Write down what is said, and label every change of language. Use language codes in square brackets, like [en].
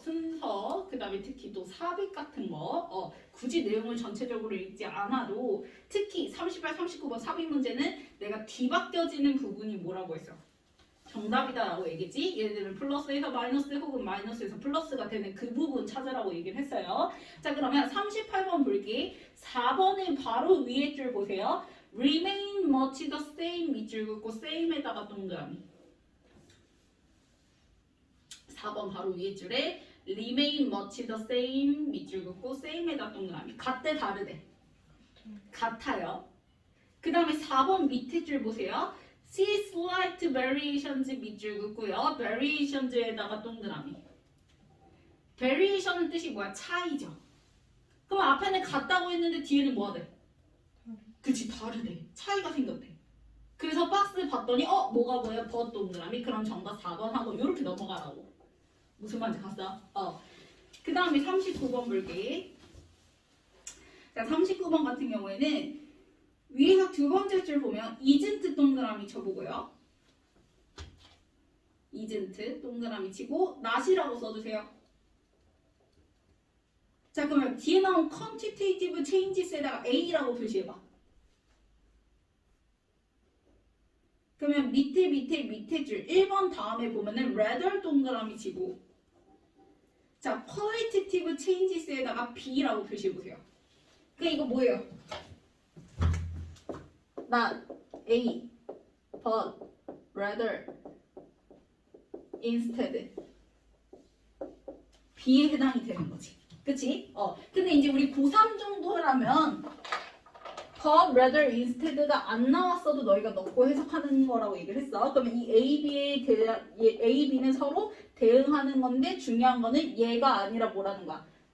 [ko] 순서, 그 다음에 특히 또 삽입 같은 거 굳이 내용을 전체적으로 읽지 않아도 특히 38, 39번 삽입 문제는 내가 뒤바뀌어지는 부분이 뭐라고 했어? 정답이다 라고 얘기했지? 예를 들면 플러스에서 마이너스 혹은 마이너스에서 플러스가 되는 그 부분 찾으라고 얘기를 했어요. 자 그러면 38번 볼게. 4번의 바로 위에 줄 보세요. [en] Remain much the same [ko] 밑줄 긋고 same에다가 동그라미. 4번 바로 위에 줄에 [en] remain much the same [ko] 밑줄 긋고 same에다 동그라미. 같대 다르대? 같아요. 그 다음에 4번 밑에 줄 보세요. [en] see slight variations [ko] 밑줄 긋고요. variations에다가 동그라미. variation은 뜻이 뭐야? 차이죠. 그럼 앞에는 같다고 했는데 뒤에는 뭐가 돼? 그치 다르대. 차이가 생겼대. 그래서 박스 봤더니 뭐가 뭐야? but 동그라미. 그럼 정답 4번 하고 이렇게 넘어가라고. 무슨 말인지 갔어? 그 다음에 39번 볼게. 자, 39번 같은 경우에는 위에서 두 번째 줄 보면 isn't 동그라미 쳐보고요. isn't 동그라미 치고 not이라고 써주세요. 자, 그러면 뒤에 나온 [en] quantitative changes [ko] 에다가 A라고 표시해봐. 그러면 밑에 줄 1번 다음에 보면은 rather 동그라미 치고 자, [en] qualitative changes [ko] 에다가 B라고 표시해보세요. 그 이거 뭐예요? [en] not A, but rather, instead. [ko] B에 해당이 되는 거지. 그치? 근데 이제 우리 고3 정도라면 [en] but rather instead [ko] 가 안 나왔어도 너희가 넣고 해석하는 거라고 얘기를 했어. 그러면 이 A, B는 서로 대응하는 건데 중요한 거는 얘가 아니라 뭐라는 거야?